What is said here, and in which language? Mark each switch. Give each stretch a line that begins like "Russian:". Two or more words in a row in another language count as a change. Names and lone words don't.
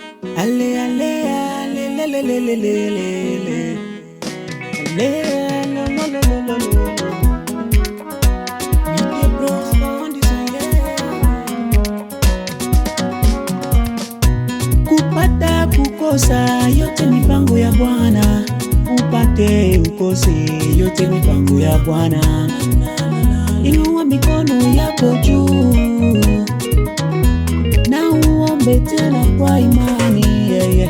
Swahili: Ale ale ale le le le le le le ale lo lo lo lo lo lo Mite bros on this Kupata kukosa yote mipango ya Bwana, upate ukose yote mipango ya Bwana. Inua mikono yako juu na uombe tena kwa imani,
English: yeah, yeah.